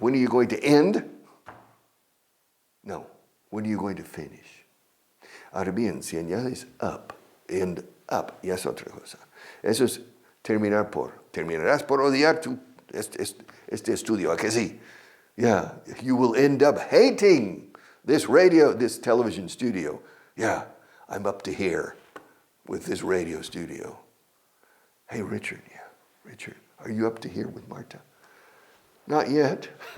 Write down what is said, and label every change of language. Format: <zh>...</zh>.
<en>When are you going to end? No. When are you going to finish?</en> <es>Ahora bien, si añades up, end up, ya es otra cosa. Eso es terminar por. Terminarás por odiar este estudio, ¿a que sí?</es> <en>Yeah, you will end up hating this television studio. Yeah, I'm up to here with this radio studio. Hey, Richard, are you up to here with Marta? Not yet.</en>